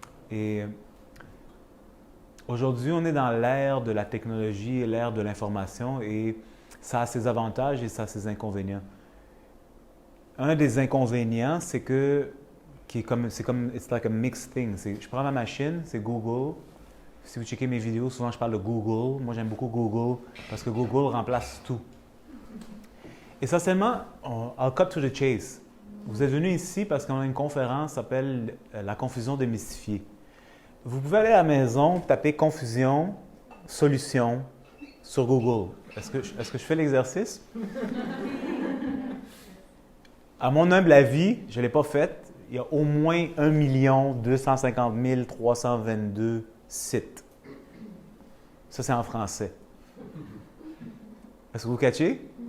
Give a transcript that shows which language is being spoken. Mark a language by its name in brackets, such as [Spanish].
[French] Et aujourd'hui, on est dans l'ère de la technologie et l'ère de l'information et ça a ses avantages et ça a ses inconvénients. Un des inconvénients, c'est que [English] it's like a mixed thing. [French] Je prends ma machine, c'est Google. Si vous checkez mes vidéos, souvent je parle de Google. Moi, j'aime beaucoup Google parce que Google remplace tout. Essentiellement, [English] I'll cut to the chase. [French] Vous êtes venu ici parce qu'on a une conférence qui s'appelle La confusion démystifiée. Vous pouvez aller à la maison, taper confusion, solution sur Google. Est-ce que je fais l'exercice? À mon humble avis, je ne l'ai pas fait. Il y a au moins 1 250 322 sites. Ça, c'est en français. Est-ce que vous catchez?